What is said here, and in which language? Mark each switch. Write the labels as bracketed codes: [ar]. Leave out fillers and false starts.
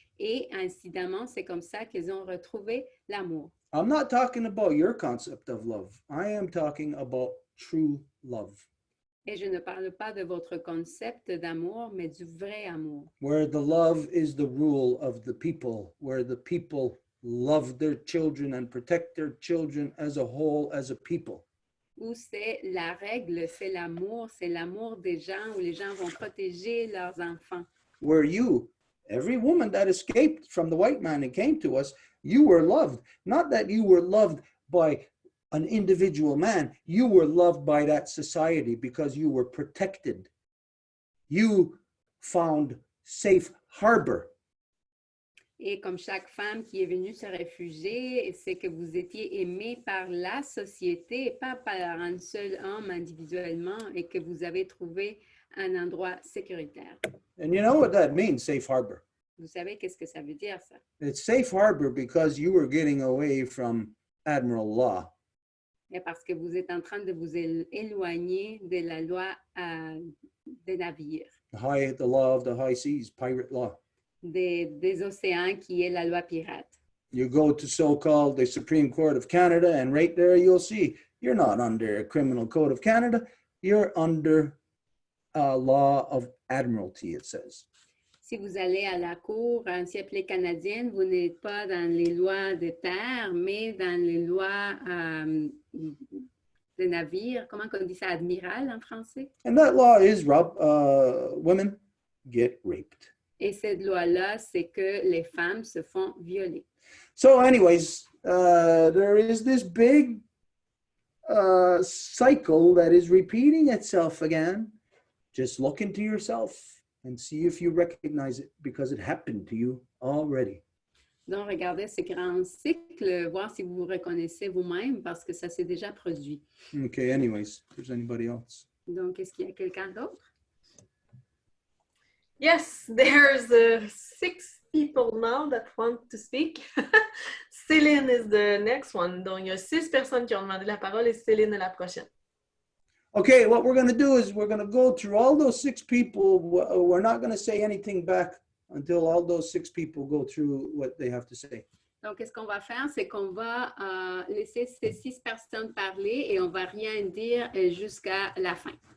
[fr] Et incidemment, c'est comme ça qu'ils ont retrouvé l'amour. [en] I'm not talking about your concept of love. I am talking about true love. [fr] Et je ne parle pas de votre concept d'amour, mais du vrai amour. [en] Where the love is the rule of the people, where the people love their children and protect their children as a whole, as a people. [fr] Où c'est la règle, c'est l'amour des gens, où les gens vont protéger leurs enfants. [en] Where you, every woman that escaped from the white man and came to us, you were loved. Not that you were loved by an individual man, you were loved by that society because you were protected. You found safe harbor. [fr] Et comme chaque femme qui est venue se réfugier, c'est que vous étiez aimé par la société, pas par un seul homme individuellement, et que vous avez trouvé un endroit sécuritaire. [en] And you know what that means, safe harbor? [fr] Vous savez qu'est-ce que ça veut dire, ça? [en] It's safe harbor because you were getting away from admiral law. [fr] Et parce que vous êtes en train de vous éloigner de la loi des navires, [en] The law of the high seas, pirate law. [fr] des océans qui est la loi pirate. [en] You go to so-called the Supreme Court of Canada, and right there you'll see you're not under a criminal code of Canada, you're under a law of admiralty, it says. [fr] Si vous allez à la cour ainsi appelée canadienne, vous n'êtes pas dans les lois de terre, mais dans les lois de navires. Comment on dit ça, admiral en français? [en] And that law is, women get raped. [fr] Et cette loi-là, c'est que les femmes se font violer. [en] So anyways, there is this big cycle that is repeating itself again. Just look into yourself and see if you recognize it because it happened to you already. [fr] Donc, regardez ce grand cycle, voir si vous vous reconnaissez vous-même parce que ça s'est déjà produit. [en] Okay, anyways, if there's anybody else. [fr] Donc, est-ce qu'il y a quelqu'un d'autre? [en] Yes, there's 6 people now that want to speak. Céline is the next one. [fr] Donc, il y a 6 personnes qui ont demandé la parole et Céline est la prochaine. [en] Okay, what we're going to do is we're going to go through all those 6 people. We're not going to say anything back until all those 6 people go through what they have to say. [fr] Donc, qu'est-ce qu'on va faire? C'est qu'on va laisser ces 6 personnes parler et on ne va rien dire jusqu'à la fin.